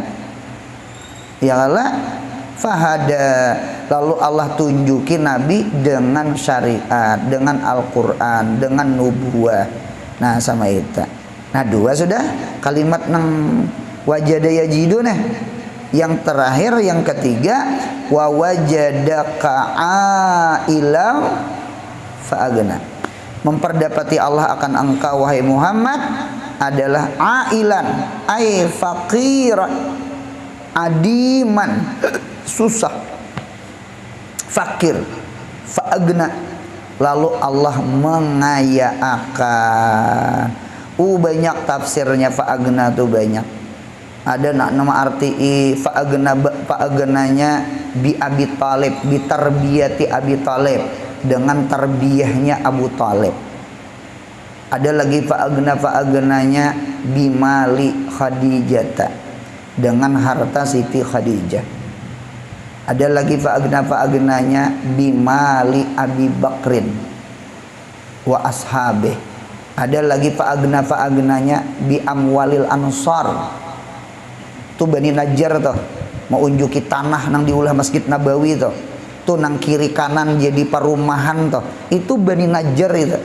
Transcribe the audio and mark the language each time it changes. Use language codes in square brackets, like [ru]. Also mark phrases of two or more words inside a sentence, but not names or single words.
[ar] يا كالا فهدى, [bjn] lalu Allah tunjuki Nabi dengan syariat, dengan Al-Quran, dengan nubuah. Nah sama itu. Nah dua sudah kalimat nang [ar] وجد يجد [bjn] nah. Yang terakhir yang ketiga [ar] ووجدك عائلا فأغنى, [bjn] memperdapati Allah akan engkau wahai Muhammad adalah [ar] عائلا أي فقير عديما [bjn] susah fakir fa'agna, lalu Allah mengayakan. Banyak tafsirnya fa'agna tuh banyak. Ada nama arti fa'agnanya [ar] بأبي طالب، بتربية أبي طالب, [bjn] dengan tarbiyahnya Abu Talib. Ada lagi fa'agnanya [ar] بمال خديجة, [bjn] dengan harta Siti Khadijah. Ada lagi fa'agnanya [ar] بمال أبي بكر وأصحابه. [bjn] Ada lagi fa'agnanya [ar] بأموال الأنصار, [bjn] tuh Bani Najjar tuh mau unjuki tanah nang diulah Masjid Nabawi tuh tuh nang kiri kanan jadi perumahan toh. Itu Bani Najjar itu.